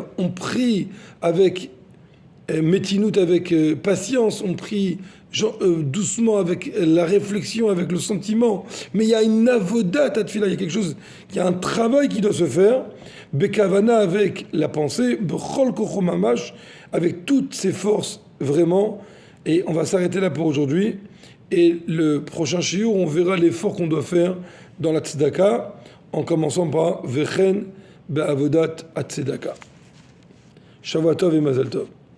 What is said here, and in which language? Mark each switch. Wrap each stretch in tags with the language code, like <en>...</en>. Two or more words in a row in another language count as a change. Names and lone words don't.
<fr>On prie avec métinout, avec patience. On prie doucement avec la réflexion, avec le sentiment. Mais il y a une</fr> <he>עבודת התפילה.</he> <fr>Il y a quelque chose, il y a un travail qui doit se faire. Bekavana avec la pensée.</fr> <he>בכל כוחו ממש</he> <fr>avec toutes ses forces vraiment. Et on va s'arrêter là pour aujourd'hui. Et le prochain shiur, on verra l'effort qu'on doit faire dans la tzedaka, en commençant par</fr> <he>וכן בעבודת הצדקה. שבוע טוב et מזל טוב.</he>